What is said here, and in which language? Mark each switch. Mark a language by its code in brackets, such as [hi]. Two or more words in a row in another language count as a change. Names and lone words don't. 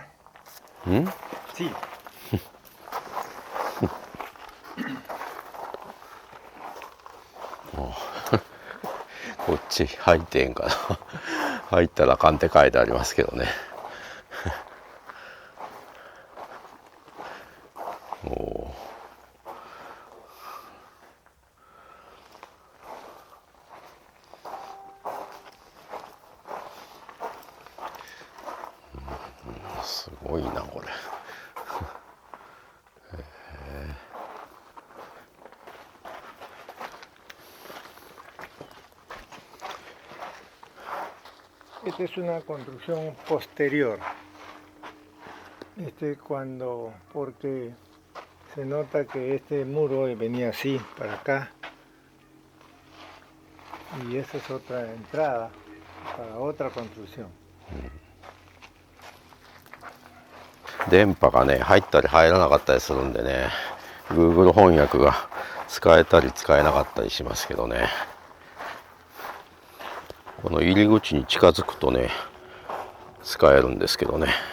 [es] Sí. [ja] こっち入ってんかな。入ったらあかんって書いてありますけどね。おお。すごいなこれ。 [es] Esta es una construcción posterior. Porque se nota que este muro venía así, para acá, y esa es otra entrada para otra construcción. [ja] 電波がね入ったり入らなかったりするんでね Google 翻訳が使えたり使えなかったりしますけどね、この入り口に近づくとね使えるんですけどね。